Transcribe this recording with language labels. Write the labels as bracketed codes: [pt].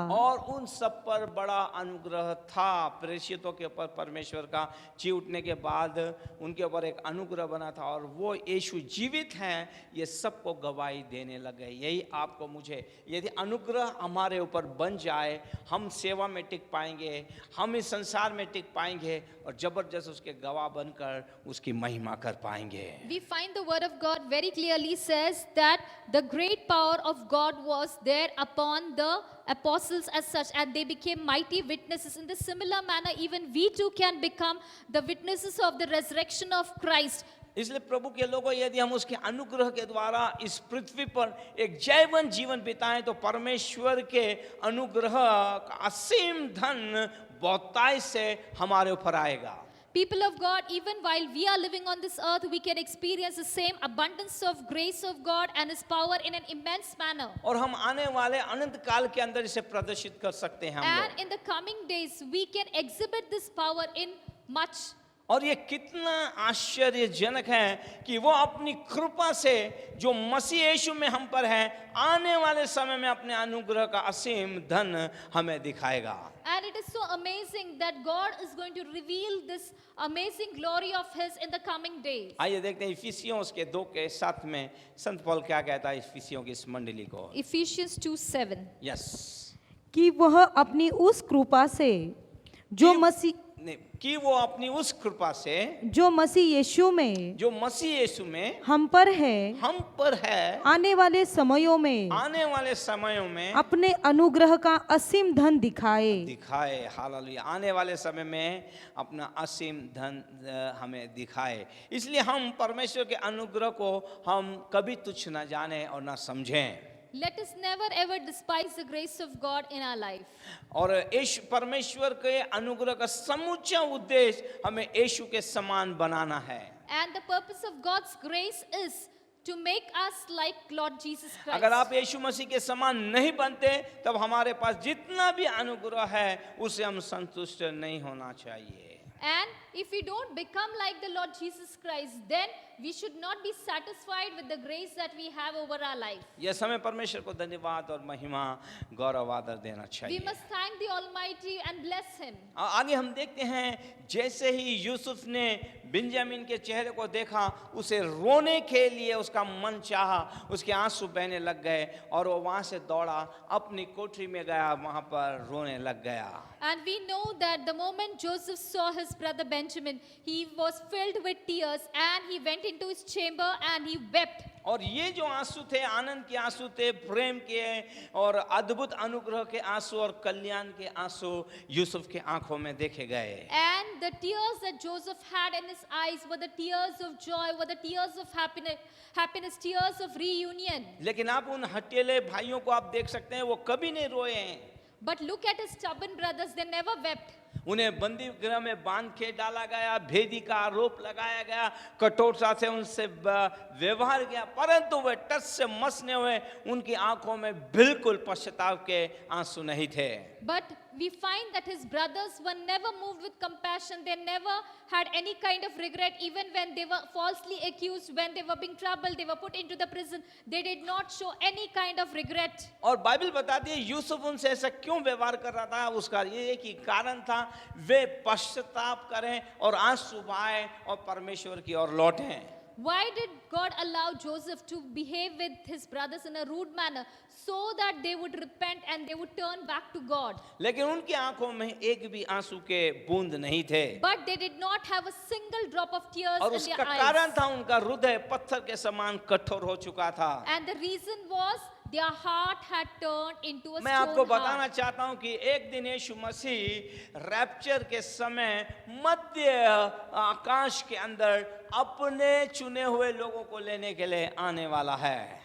[hi] और उन सब पर बड़ा अनुग्रह था। प्रेषितों के ऊपर परमेश्वर का जी उठने के बाद उनके ऊपर एक अनुग्रह बना था और वो यीशु जीवित हैं, ये सबको गवाही देने लगे। यही आपको मुझे, यदि अनुग्रह हमारे ऊपर बन जाए, हम सेवा में टिक पाएंगे, हम इस संसार में टिक पाएंगे और जबरदस्त उसके गवाह बनकर उसकी महिमा कर पाएंगे। [en] We find the word of God very clearly says that the great power of God was there upon the apostles as such, and they became mighty witnesses. In the similar manner, even we too can become the witnesses of the resurrection of Christ. [hi] इसलिए प्रभु के लोगों, यदि हम उसके अनुग्रह के द्वारा इस पृथ्वी पर एक जयवंत जीवन बिताएं तो परमेश्वर के अनुग्रह का असीम धन बहुतायत से हमारे ऊपर आएगा। [en] People of God, even while we are living on this earth, we can experience the same abundance of grace of God and His power in an immense manner. [hi] और हम आने वाले अनंत काल के अंदर इसे प्रदर्शित कर सकते हैं हम [en] And [hi] लोग। [en] in the coming days, we can exhibit this power in much. [hi] और ये कितना आश्चर्यजनक है कि वो अपनी कृपा से जो मसीह यीशु में हम पर है, आने वाले समय में अपने अनुग्रह का असीम धन हमें दिखाएगा। [en] And it is so amazing that God is going to reveal this amazing glory of His in the coming days. [hi] आइए देखते हैं इफिसियों उसके 2 के 7 में संत पौल क्या कहता है इफिसियों की इस मंडली को। [en] Ephesians 2:7. Yes, [hi] कि वह अपनी उस कृपा से जो कि वो अपनी उस कृपा से जो मसीह यीशु में हम पर है आने वाले समयों में अपने अनुग्रह का असीम धन दिखाए। हालेलुया। आने वाले समय में अपना असीम धन हमें दिखाए। इसलिए हम परमेश्वर के अनुग्रह को हम कभी तुच्छ न जाने और न समझें। [en] Let us never ever despise the grace of God in our life. [hi] और यीशु परमेश्वर के अनुग्रह का समूचा उद्देश्य हमें यीशु के समान बनाना है। [en] And the purpose of God's grace is to make us like Lord Jesus Christ. [hi] अगर आप यीशु मसीह के समान नहीं बनते तब हमारे पास जितना भी अनुग्रह है उससे हम संतुष्ट नहीं होना चाहिए। [en] And if we don't become like the Lord Jesus Christ, then we should not be satisfied with the grace that we have over our life. [hi] यह समय परमेश्वर को धन्यवाद और महिमा गौरव आदर देना [en] We [hi] चाहिए। [en] must thank the Almighty and bless Him. [hi] आगे हम देखते हैं, जैसे ही यूसुफ ने बिन्यामीन के चेहरे को देखा, उसे रोने के लिए उसका मन चाहा, उसके आंसू बहने लग गए और वो वहां से दौड़ा, अपनी कोठरी में गया, वहां पर रोने लग गया। [en] And we know that the moment Joseph saw his brother Benjamin, he was filled with tears and he went into his chamber and he wept. [hi] और ये जो आंसू थे, आनंद के आंसू थे, प्रेम के और अद्भुत अनुग्रह के आंसू और कल्याण के आंसू यूसुफ के आंखों में देखे गए। [en] And the tears that Joseph had in his eyes were the tears of joy, were the tears of happiness, tears of reunion. [hi] लेकिन आप उन हठीले भाइयों को आप देख सकते हैं, वो कभी नहीं रोए हैं। [en] But look at his stubborn brothers, they never wept. [hi] उन्हें बंदी गृह में बांध के डाला गया, भेदी का आरोप लगाया गया, कठोरता से उनसे व्यवहार किया, परंतु वे टस से मसने हुए, उनकी आंखों में बिल्कुल पश्चाताप के आंसू नहीं थे। [en] But we find that his brothers were never moved with compassion. They never had any kind of regret, even when they were falsely accused, when they were being troubled, they were put into the prison. They did not show any kind of regret. [hi] और Bible बताती है यूसुफ उनसे ऐसा क्यों व्यवहार कर रहा था, उसका ये एक ही कारण था, वे पश्चाताप करें और आंसू बहाएं और परमेश्वर की ओर लौटें। [en] Why did God allow Joseph to behave with his brothers in a rude manner? So that they would repent and they would turn back to God. [hi] लेकिन उनकी आंखों में एक भी आंसू के बूंद नहीं थे। [en] But they did not have a single drop of tears [hi] और [en] in [hi] उसका [en] their eyes. [hi] कारण था, उनका हृदय पत्थर के समान कठोर हो चुका था। [en] And the reason was their heart had turned into a [hi] मैं आपको [en] stone [hi] बताना [en] heart. [hi] चाहता हूं कि एक दिन यीशु मसीह रैप्चर के समय मध्य आकाश के अंदर अपने चुने हुए लोगों को लेने के लिए आने वाला है।